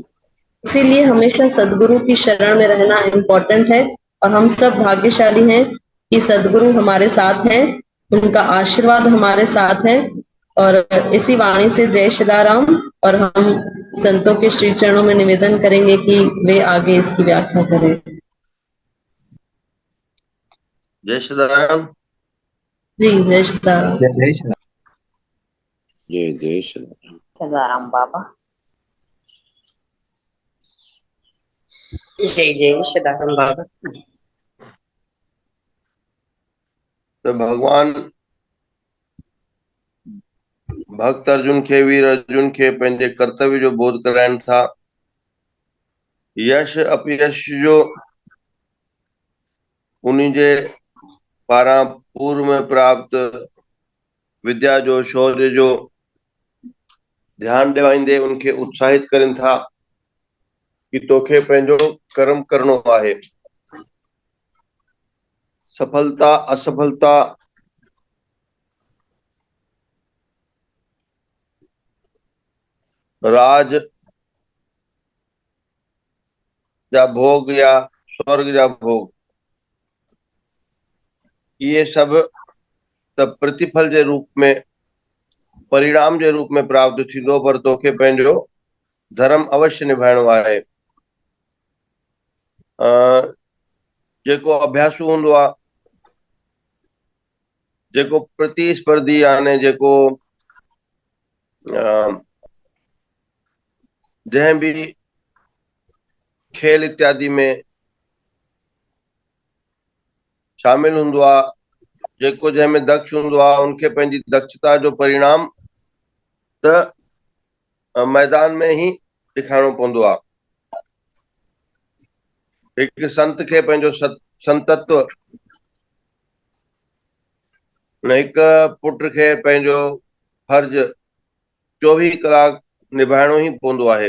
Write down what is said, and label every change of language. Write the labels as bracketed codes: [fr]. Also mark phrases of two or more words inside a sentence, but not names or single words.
[hi] इसीलिए हमेशा सदगुरु की शरण में रहना इम्पोर्टेंट है। और हम सब भाग्यशाली हैं कि सदगुरु हमारे साथ हैं, उनका आशीर्वाद हमारे साथ है। और इसी वाणी से जय श्रीराम। और हम संतों के श्री चरणों में निवेदन करेंगे कि वे आगे इसकी व्याख्या करें। जय सदाराम। जी जय श्रीराम। जय जय श्री राम। जय जय श्री राम। सदाराम बाबा। जय जय सदाराम बाबा। [sd] तो भगवान भक्त अर्जुन खे, वीर अर्जुन खे पंहिंजे कर्तव्य जो बोध कराइनि था। यश अपयश जो उन्हीं जे पारां पूर्व में प्राप्त विद्या जो, शौर्य जो ध्यान ॾिवाईंदे उनखे उत्साहित करनि था कि तोखे पंहिंजो कर्म करणो आहे। सफलता असफलता राज जा भोग या स्वर्ग जा भोग, ये सब त प्रतिफल जे रूप में, परिणाम जे रूप में प्राप्त थींदो, पर तोखे पंहिंजो धर्म अवश्य निभाइणो आहे। जेको अभ्यासु हूंदो आहे, जेको प्रतिस्पर्धी यानी जेको जंहिं भी खेल इत्यादि में शामिल हूंदो आहे, जेको जंहिंमें दक्ष हूंदो आहे, उनखे पंहिंजी दक्षता जो परिणाम त मैदान में ही ॾेखारिणो पवंदो आहे। हिकु संत खे पंहिंजो संतत्व, हिकु पुट खे पंहिंजो फर्ज 24 कलाक निभाइणो ई पवंदो आहे।